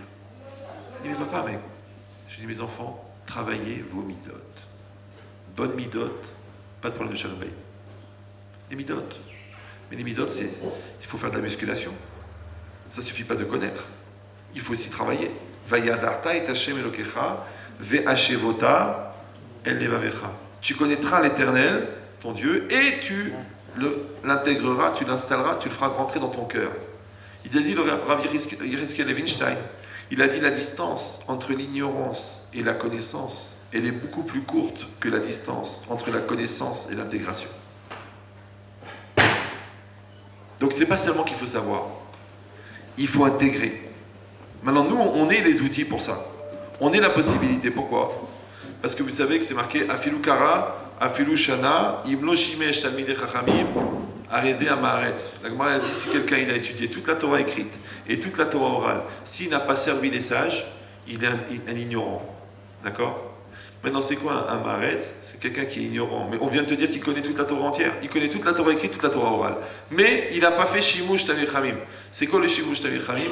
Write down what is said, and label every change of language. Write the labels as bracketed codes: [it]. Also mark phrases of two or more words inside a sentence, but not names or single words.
[fr] Je dis, mais papa, mais... Je dis, mes enfants, travaillez vos midotes. Bonne midote, pas de problème de [he] שלום בית. [fr] Les midotes. Mais les midotes, il faut faire de la musculation. Ça ne suffit pas de connaître. Il faut aussi travailler. [he] וידעת את ה' אלוקיך, והשבות אל לבבך. [fr] Tu connaîtras l'Éternel, ton Dieu, et tu l'intégreras, tu l'installeras, tu le feras rentrer dans ton cœur. Il a dit, le Rav Yerizkiel Levinstein, il a dit la distance entre l'ignorance et la connaissance, elle est beaucoup plus courte que la distance entre la connaissance et l'intégration. Donc c'est pas seulement qu'il faut savoir. il faut intégrer. Maintenant, nous, on est les outils pour ça. On est la possibilité. Pourquoi? Parce que vous savez que c'est marqué [he] אפילו קרא, אפילו שנה, ואם לא שימש תלמידי חכמים, הרי זה עם הארץ. [fr] La Gemara a dit si quelqu'un il a étudié toute la Torah écrite et toute la Torah orale, s'il n'a pas servi les sages, il est un ignorant. D'accord? Maintenant, c'est quoi un Maharetz? C'est quelqu'un qui est ignorant. Mais on vient de te dire qu'il connaît toute la Torah entière. Il connaît toute la Torah écrite, toute la Torah orale. Mais il n'a pas fait [he] שימוש תלמידי חכמים. [fr] C'est quoi le [he] שימוש תלמידי חכמים?